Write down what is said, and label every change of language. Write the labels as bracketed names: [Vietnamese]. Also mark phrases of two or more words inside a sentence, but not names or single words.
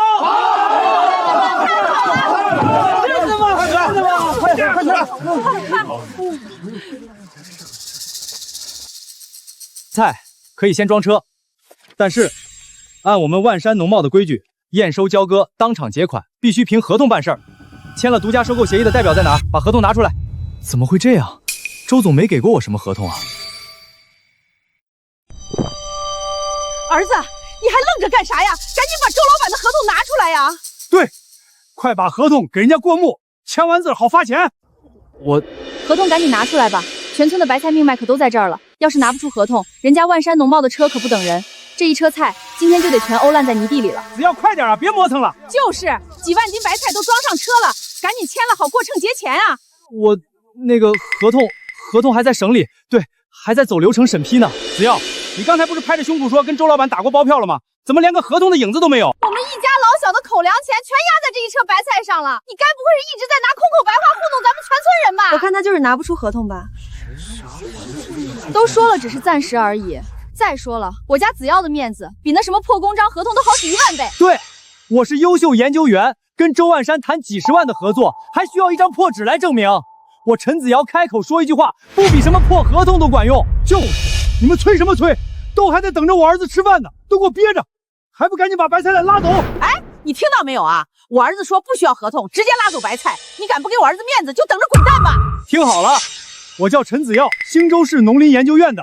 [Chinese] 菜可以先装车，但是按我们万山农贸的规矩，验收交割当场结款，必須憑合同辦事兒。簽了獨家收購協議的代表在哪兒？把合同拿出來。怎麼會這樣？周總沒給過我什麼合同啊。兒子，你還愣着幹啥呀？趕緊把周老板的合同拿出來呀！對，快把合同給人家過目，簽完字好發錢。合同趕緊拿出來吧，全村的白菜命脈可都在這兒了。要是拿不出合同，人家萬山農貿的車可不等人。這一車菜今天就得全歐爛在泥地裡了。只要快點啊，別磨蹭了。就是幾萬斤白菜都裝上車了，趕緊簽了好過秤結錢啊。我那個合同還在省裡，對，還在走流程審批呢。子耀，你剛才不是拍着胸脯說跟周老闆打過包票了嗎？怎麼連個合同的影子都沒有？我們一家老小的口糧錢全壓在這一車白菜上了，你該不會是一直在拿空口白話糊弄咱們全村人吧？我看他就是拿不出合同吧。都說了只是暫時而已。再說了，我家子耀的面子比那什麼破公章合同都好幾萬倍。對，我是優秀研究員，跟周萬山談幾十萬的合作，還需要一張破紙來證明。我陳子堯開口說一句話，不比什麼破合同都管用。就是，你們催什麼催？都還在等着我兒子吃飯呢，都給我憋着，還不趕緊把白菜來拉走？哎，你聽到沒有啊？我兒子說不需要合同，直接拉走白菜。你敢不給我兒子面子，就等着滾蛋吧！聽好了，我叫陳子耀，興州市農林研究院的。